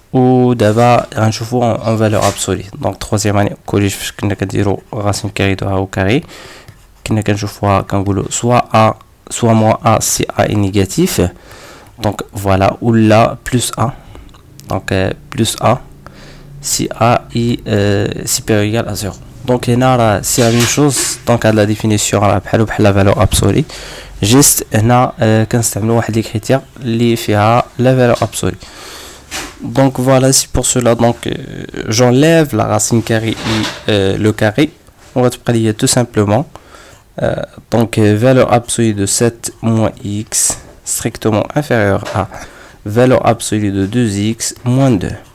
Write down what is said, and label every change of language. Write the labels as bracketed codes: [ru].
[ar] ودابا غنشوفوا [fr] en valeur absolue. donc troisième année collège [ar] فاش كنا كنديروا [fr] racine carrée de a au carré [ar] كنا كنشوفوها كنقولوا [fr] soit a soit moins a si a est négatif. donc voilà, ou là plus a. donc plus a si a est supérieur ou égal à 0. donc هنا c'est la même chose. donc à la définition [ar] راه بحال [fr] la valeur absolue. [ar] juste هنا كنستعملوا واحد لي كريتير اللي فيها [fr] la valeur absolue. donc voilà, c'est pour cela donc j'enlève la racine carrée et le carré. on va [ar] تبقى لي [fr] tout simplement donc valeur absolue de 7 moins x strictement inférieur à valeur absolue de 2x moins 2.